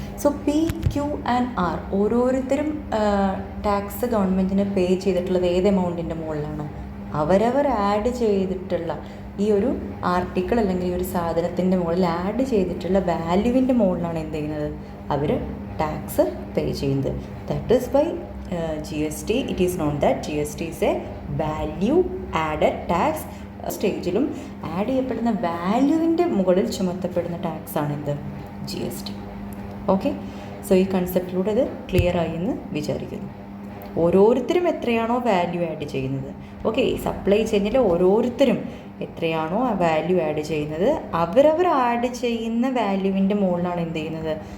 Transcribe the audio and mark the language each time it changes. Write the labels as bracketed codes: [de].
[ml] So P, Q and R ഓരോരുത്തരും tax ഗവൺമെൻറ്റിന് പേ ചെയ്തിട്ടുള്ളത് ഏത് എമൗണ്ടിൻ്റെ മുകളിലാണ്? അവരവർ ആഡ് ചെയ്തിട്ടുള്ള ഈ ഒരു ആർട്ടിക്കിൾ അല്ലെങ്കിൽ ഈ ഒരു സാധനത്തിൻ്റെ മുകളിൽ ആഡ് ചെയ്തിട്ടുള്ള വാല്യൂവിൻ്റെ മുകളിലാണ് എന്ത് ചെയ്യുന്നത്? അവർ ടാക്സ് പേ ചെയ്യുന്നത്. [en] That is by GST. It is known that GST is a value added tax. [ml] സ്റ്റേജിലും add ചെയ്യപ്പെടുന്ന വാല്യൂവിൻ്റെ മുകളിൽ ചുമത്തപ്പെടുന്ന ടാക്സ് ആണ് എന്ത്? GST. ഓക്കെ, സോ ഈ കൺസെപ്റ്റിലൂടെ ഇത് ക്ലിയർ ആയി എന്ന് വിചാരിക്കുന്നു. ഓരോരുത്തരും എത്രയാണോ വാല്യൂ ആഡ് ചെയ്യുന്നത്, ഓക്കെ, സപ്ലൈ ചെയിനിൽ ഓരോരുത്തരും എത്രയാണോ ആ വാല്യൂ ആഡ് ചെയ്യുന്നത് അവരവർ ആഡ് ചെയ്യുന്ന വാല്യൂവിൻ്റെ മുകളിലാണ് എന്ത് ചെയ്യുന്നത്?